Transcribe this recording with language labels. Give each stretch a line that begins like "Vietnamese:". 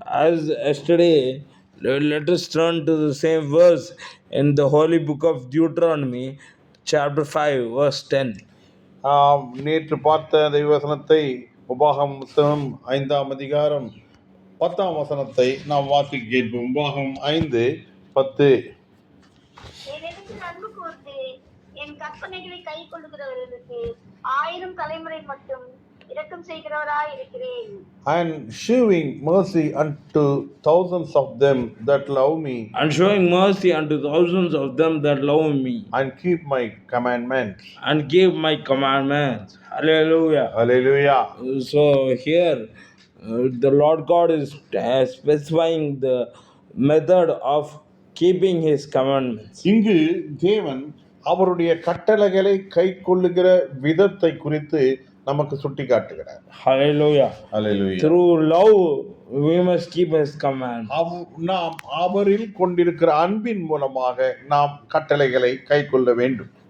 English: As yesterday, let us turn to the same verse in the holy book of Deuteronomy, chapter 5, verse 10.
Tamil: நேற்று பார்த்த தெய்வசனத்தை உபாகம் புத்தகம் 5ஆம் அதிகாரம் 10ஆம் வசனத்தை நாம் வாசிக்க கேட்போம். உபாகம் 5:10. என்னிடத்தில் அன்பு கூர்ந்து என் கற்பனைகளை கை கொள்ளுகிறவர்களுக்கு 1000 தலைமுறை மட்டும் இரக்கம் செய்கிறவராய் இருக்கிறேன்.
English: And shewing mercy unto thousands of them that love me, And showing mercy unto thousands of them that love me, and keep my commandments. and give my commandments. Hallelujah. Hallelujah. So here, the Lord God is specifying the method of keeping His commandments.
Tamil: இங்கு தேவன் அவருடைய கட்டளைகளை கை கொள்ளுகிற விதத்தை குறித்து நமக்கு சுட்டி காட்டுகிறார்.
English: Hallelujah. Hallelujah. Through love, we must keep His commandments.
Tamil: நாம் அவரில் கொண்டிருக்கிற அன்பின் மூலமாக நாம் கட்டளைகளை கை கொள்ள வேண்டும்.